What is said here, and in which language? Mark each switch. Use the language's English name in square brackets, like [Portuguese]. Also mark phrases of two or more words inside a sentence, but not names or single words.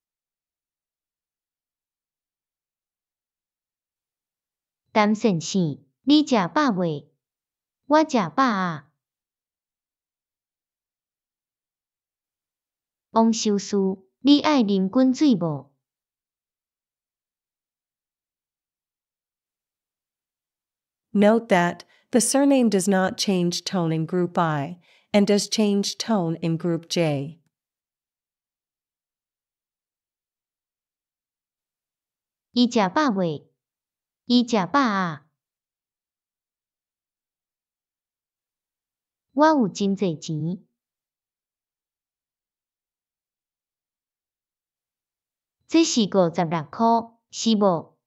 [Min Nan Chinese] 陈先生，你食饱未？我食饱啊。王修士，你爱啉滚水无？ [English] Note that the surname does not change tone in Group I, and does change tone in Group J. [Min Nan Chinese] 伊食饱未？伊食饱啊。我有真侪钱。这是56箍，是无？